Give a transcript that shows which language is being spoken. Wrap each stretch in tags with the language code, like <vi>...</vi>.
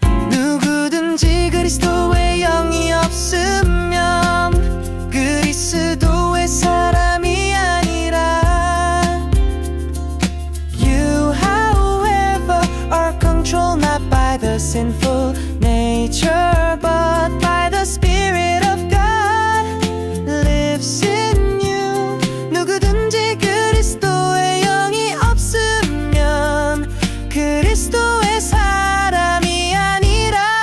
<ko>누구든지 그리스도의 영이 없으면 그리스도의 사람이 아니라.</ko> <en>You, however, are controlled not by the sinful nature, but by the Spirit of God lives in you.</en> <ko>누구든지 그리스도의 영이 없으면 그리스도의 사람이 아니라.</ko>